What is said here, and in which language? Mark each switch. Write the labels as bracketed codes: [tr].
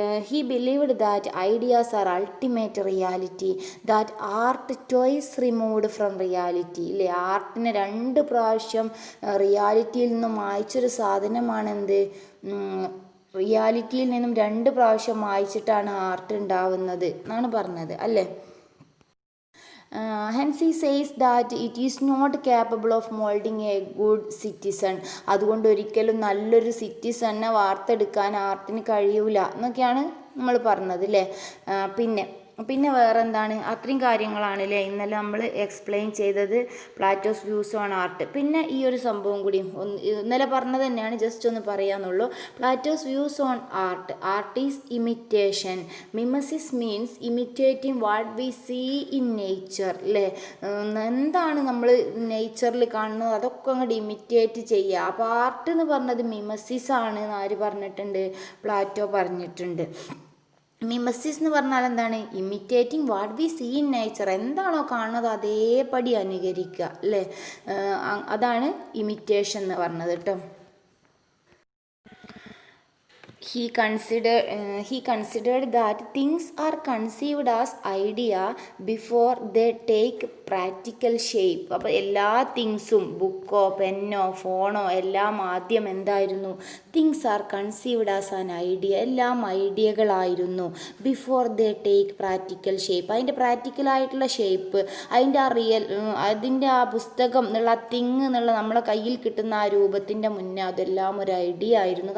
[en] He believed that ideas are ultimate reality, that art twice removed from reality അല്ലേ. [ml] ആർട്ടിനെ 2 പ്രാവശ്യം റിയാലിറ്റിയിൽ നിന്നും മായ്ച്ചൊരു സാധനമാണെന്ത്, റിയാലിറ്റിയിൽ നിന്നും 2 പ്രാവശ്യം മായ്ച്ചിട്ടാണ് ആർട്ട് ഉണ്ടാവുന്നത് എന്നാണ് പറഞ്ഞത് അല്ലേ. [en] Hence he says that it is not capable of molding a good citizen. [ml] അതുകൊണ്ട് ഒരിക്കലും നല്ലൊരു സിറ്റിസനെ വാർത്തെടുക്കാൻ ആർട്ടിന് കഴിയൂല എന്നൊക്കെയാണ് നമ്മൾ പറഞ്ഞത് അല്ലേ. പിന്നെ വേറെ എന്താണ്, അത്രയും കാര്യങ്ങളാണ് അല്ലേ ഇന്നലെ നമ്മൾ എക്സ്പ്ലെയിൻ ചെയ്തത് [en] Plato's views on art. [ml] പിന്നെ ഈ ഒരു സംഭവം കൂടി ഇന്നലെ പറഞ്ഞത് തന്നെയാണ്, ജസ്റ്റ് ഒന്ന് പറയാന്നുള്ളൂ. [en] Plato's views on art. Art is imitation. Mimesis means imitating what we see in nature അല്ലേ. [ml] എന്താണ് നമ്മൾ നേച്ചറിൽ കാണുന്നത് അതൊക്കെ അങ്ങോട്ട് ഇമിറ്റേറ്റ് ചെയ്യുക. അപ്പോൾ ആർട്ട് എന്ന് പറഞ്ഞത് മിമസിസ് ആണ് എന്ന് ആര് പറഞ്ഞിട്ടുണ്ട്, പ്ലാറ്റോ പറഞ്ഞിട്ടുണ്ട്. മിമസിസ് എന്ന് പറഞ്ഞാൽ എന്താണ്, [en] Imitating what we see in nature. [ml] എന്താണോ കാണുന്നത് അതേപടി അനുകരിക്കുക അല്ലേ. അതാണ് ഇമിറ്റേഷൻ എന്ന് പറഞ്ഞത് കേട്ടോ. [en] He considered that things are conceived as idea before they take practical shape. [ml] അപ്പോൾ എല്ലാ തിങ്സും, ബുക്കോ പെന്നോ ഫോണോ എല്ലാം ആദ്യം എന്തായിരുന്നു, [en] Things are conceived as an idea. [ml] എല്ലാം ഐഡിയകളായിരുന്നു. [en] Before they take practical shape. [ml] അതിൻ്റെ പ്രാക്ടിക്കലായിട്ടുള്ള ഷേപ്പ്, അതിൻ്റെ ആ പുസ്തകം എന്നുള്ള ആ തിങ് എന്നുള്ള നമ്മളെ കയ്യിൽ കിട്ടുന്ന ആ രൂപത്തിൻ്റെ മുന്നേ അതെല്ലാം ഒരു ഐഡിയ ആയിരുന്നു.